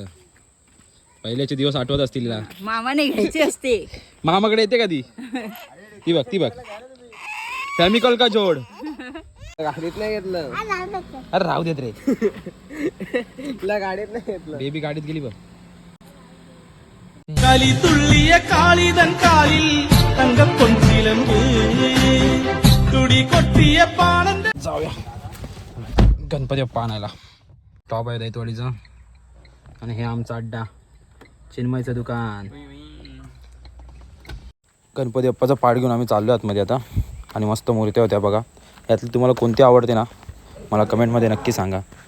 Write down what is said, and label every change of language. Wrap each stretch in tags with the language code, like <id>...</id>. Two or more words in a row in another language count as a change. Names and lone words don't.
<mr>पहिल्याचे दिवस आठवत असतील. मामाने घ्यायची असते. मामाकडे येते का ती ती बघ केमिकल का जोड. गाडीत नाही घेतलं. अरे राहू देत रे. गाडीत नाही घेतलं. बेबी गाडीत गेली बघ.</mr> <ta>களி துள்ளிய காளிதன் காலில் தங்க பொன்சிலம்பு துடி கொட்டிய பானந்த.</ta> <mr>जाऊया गणपती बाप्पा आणायला. टॉप आहे दैतवाडीचा. आणि हे आमचा अड्डा, चिन्मयचं दुकान. गणपती बाप्पाचा पाठ घेऊन आम्ही चाललो आतमध्ये आता. आणि मस्त मूर्त्या होत्या बघा. यातली तुम्हाला कोणती आवडते ना मला कमेंटमध्ये नक्की सांगा.</mr>